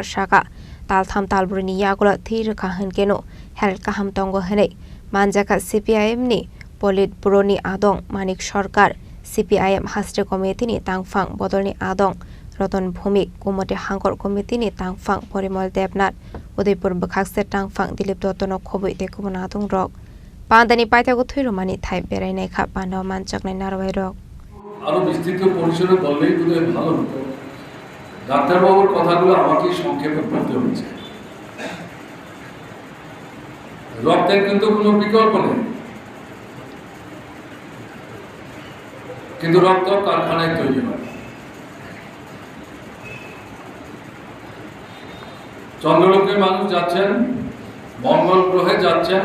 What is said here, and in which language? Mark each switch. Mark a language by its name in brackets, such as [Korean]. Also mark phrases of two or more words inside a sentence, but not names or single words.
[Kok Borok] Shaka Tal Tham Talbrini Yagula Thir Kahan Keno Hel Kaham Tongo Hene Manjaka CPIM ni Politburo ni Adong Manik Sarkar CPIM Hasre Committee ni Tangfang Bodol ni Adong Roton Bhumik Gumati Hangor Committee ni Tangfang Porimol Debnat Udaipur Bakhakse Tangfang Dilip Dotono Khoboi Tekobon Adong Rok Pandani Paitago Thirumani Thai Berai Nekha Panda Manchak Nai Narwai Rok [Bangla] আরো বিস্তৃত পরিসরে বললেই বোধহয় ভালো হতো ডাক্তারবাবুর কথাগুলো আমাকে সংক্ষেপে বলতে হচ্ছে রক্তের কিন্তু কোনো বিকল্প নেই কিন্তু রক্ত কারখানায় তৈরি হয় চন্দ্রলোকে মানুষ যাচ্ছেন মঙ্গল গ্রহে যাচ্ছেন